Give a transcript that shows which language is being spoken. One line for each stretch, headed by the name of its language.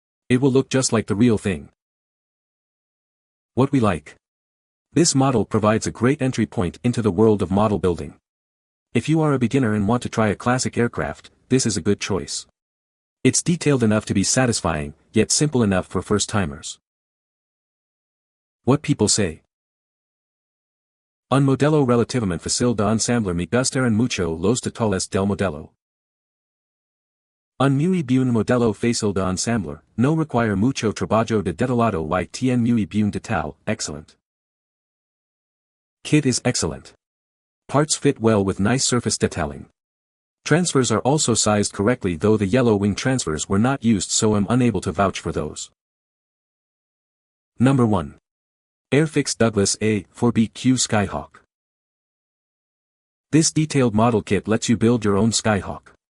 English: It will look just like the real thing. What we like. This model provides a great entry point into the world of model building. If you are a beginner and want to try a classic aircraft, this is a good choice. It's detailed enough to be satisfying, yet simple enough for first-timers. What people say.
Spanish: Un modello relativamente fácil de ensamblar me gustaron mucho los detalles del modelo. Un muy buen modelo fácil de ensamblar, no require mucho trabajo de detallado y tiene muy buen detalle,
English: excellent. Kit is excellent. Parts fit well with nice surface detailing. Transfers are also sized correctly, though the yellow wing transfers were not used, so I'm unable to vouch for those. Number 1. Airfix Douglas A4BQ Skyhawk. This detailed model kit lets you build your own Skyhawk.